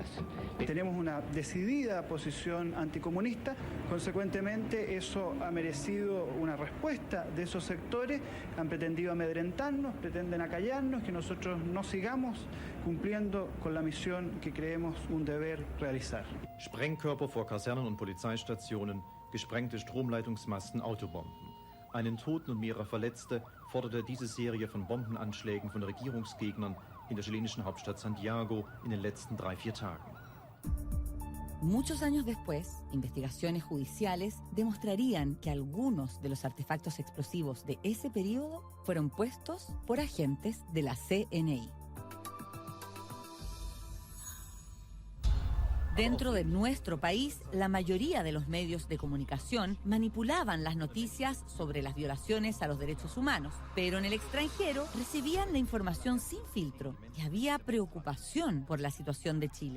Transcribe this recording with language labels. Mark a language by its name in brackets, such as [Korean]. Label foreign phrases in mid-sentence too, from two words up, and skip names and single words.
[Spanish] Tenemos una decidida posición anticomunista, consecuentemente eso ha merecido una respuesta de esos sectores, han pretendido amedrentarnos, pretenden acallarnos, que nosotros no sigamos cumpliendo con la misión que creemos un deber realizar. [German] Sprengkörper vor Kasernen und Polizeistationen, gesprengte Stromleitungsmasten, Autobomben. Einen Toten und mehrere Verletzte forderte diese Serie von Bombenanschlägen von Regierungsgegnern in der chilenischen Hauptstadt Santiago in den letzten 3-4 Tagen. [Spanish] Muchos años después, investigaciones judiciales demostrarían que algunos de los artefactos explosivos de ese periodo fueron puestos por agentes de la CNI. Dentro de nuestro país, la mayoría de los medios de comunicación manipulaban las noticias sobre las violaciones a los derechos humanos, pero en el extranjero recibían la información sin filtro y había preocupación por la situación de Chile.